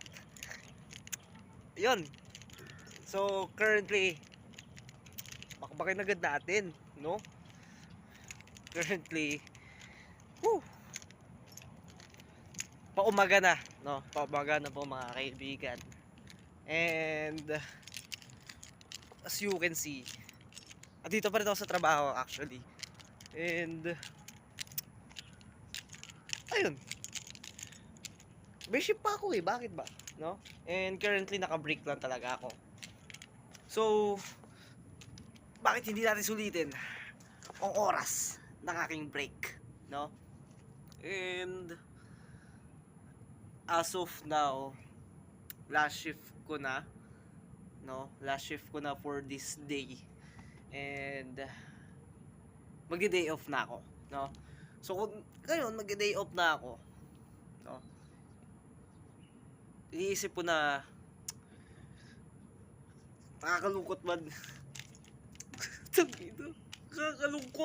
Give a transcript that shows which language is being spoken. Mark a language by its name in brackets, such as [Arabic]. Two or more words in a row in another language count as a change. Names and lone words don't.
[Filipino] Yun. [English] So, currently, [Filipino] bakbakin agad natin, no? Currently, woo! Paumaga na, no? Paumaga na po mga kaibigan. And, as you can see, dito pa rin ako sa trabaho actually. And, ayun. May shift pa ako eh, bakit ba? No? And currently naka-break lang talaga ako. So, bakit hindi natin sulitin ang oras ng aking break, no? And [English] as of now, last shift [Filipino] ko na, no? [English] Last shift [Filipino] ko na [English] for this day. [Filipino] And magde- [English] day off [Filipino] na ako, no? So kung ngayon magde- [English] day off [Filipino] na ako, no? Iniisip ko na nakakalungkot man. Dito, nakakalungkot.